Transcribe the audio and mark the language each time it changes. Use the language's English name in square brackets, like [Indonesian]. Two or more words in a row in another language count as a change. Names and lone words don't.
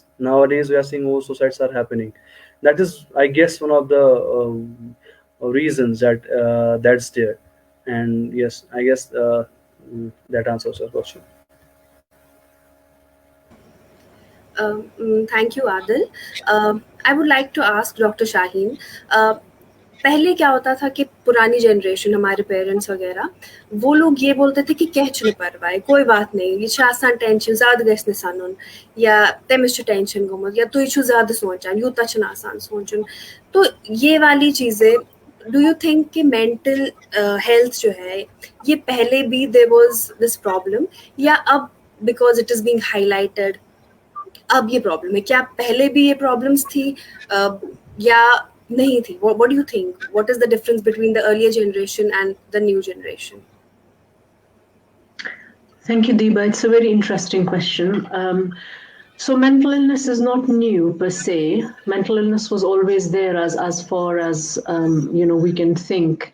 [English] Nowadays we are seeing more suicides are happening. That is, I guess, one of the reasons that that's there. And yes, I guess that answers your question. Thank you, Adil. I would like to ask Dr. Shaheen. [Hindi] पहले क्या होता था कि पुरानी जनरेशन, हमारे पेरेंट्स वगैरह, वो लोग ये बोलते थे कि [Kashmiri] कह नहीं परवाए, [Hindi] कोई बात नहीं, [Kashmiri] ये आसान टेंशन ज़्यादा गैस सानुन, या तमिश टेंशन गोमत, या तो ये ज़्यादा सोचान, यूता छन आसान सोचन. [Hindi] तो ये वाली चीज़ें, [English] do you think [Hindi] कि [English] mental health [Hindi] जो है, ये पहले भी [English] there was this problem, [Hindi] या अब [English] because it is being highlighted [Hindi] अब ये प्रॉब्लम है? क्या पहले भी ये प्रॉब्लम्स थी या नहीं थी? [English] What do you think? What is the difference between the earlier generation and the new generation? Thank you, Deepa. It's a very interesting question. So mental illness is not new per se. Mental illness was always there as far as we can think.